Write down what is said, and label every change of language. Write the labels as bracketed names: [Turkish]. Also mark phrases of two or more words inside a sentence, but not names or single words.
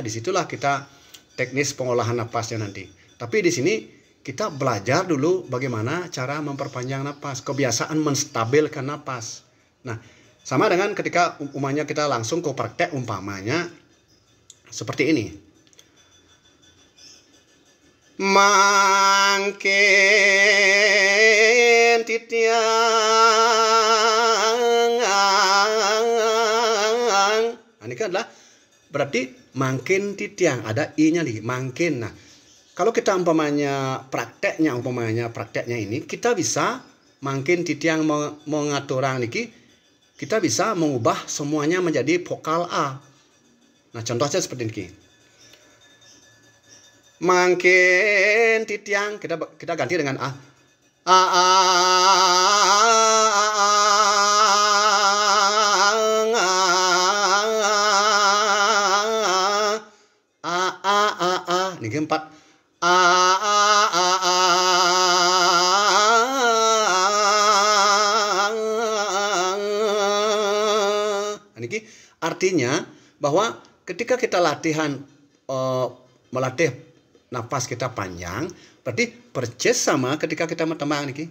[Indonesian] Disitulah kita teknis pengolahan napasnya nanti. Tapi di sini kita belajar dulu bagaimana cara memperpanjang napas, kebiasaan menstabilkan napas. Nah, sama dengan ketika umpamanya kita langsung ke praktek umpamanya seperti ini. [Balinese] Mangkin titiang. [Indonesian] Nah, ini kan adalah berarti [Balinese] mangkin titiang, [Indonesian] ada i-nya nih, mangkin. Nah, kalau kita umpamanya prakteknya ini kita bisa [Balinese] mangkin titiang mengaturang niki, [Indonesian] kita bisa mengubah semuanya menjadi vokal A. Nah, contohnya seperti ini. [Balinese] Mangkin titiang, [Indonesian] kita ganti dengan A. A, A, ini keempat. Ini artinya bahwa ketika kita latihan melatih napas kita panjang, berarti percis sama ketika kita bertembang niki.